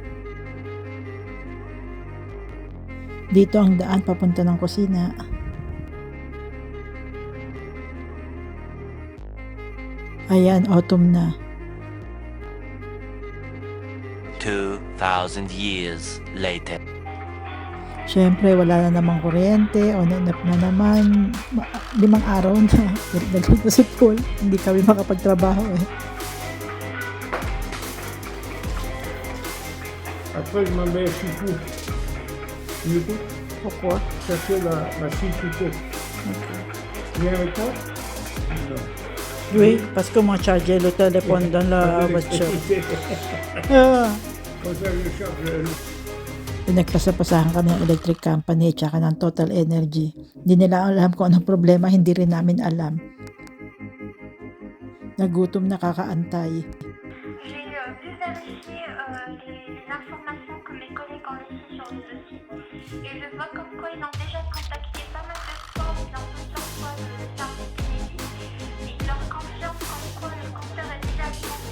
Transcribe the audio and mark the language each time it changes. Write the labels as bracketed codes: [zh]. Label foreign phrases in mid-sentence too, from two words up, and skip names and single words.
[tl] Dito ang daan papunta ng kusina. Ayan, autumn na. [en] 2,000 years later. [tl] Siyempre, wala na namang kuryente, [en] on and off [tl] na naman. 5 araw na. Naglit na si Paul. Hindi kami makapagtrabaho eh. [fr] Après, je m'en mets à Chipou. Tu m'écoutes? Pourquoi? Chercher la fille Chipou. Viens avec moi? Non. Oui, parce que moi chargé le téléphone dans la voiture. Comme ça, je charge [tl] Pinagpasapasahan kami ng [en] electric company [tl] at saka ng Total Energy. Hindi nila alam kung anong problema, hindi rin namin alam. Nagutom na kakaantay. [fr] J'ai vu vérifier les informations que mes collègues ont laissées sur le dossier. Et je vois comme quoi ils ont déjà contacté pas mal de fois ou bien plusieurs fois le service Kennedy. Et ils leur confirment comme quoi le compteur est déjà alimenté.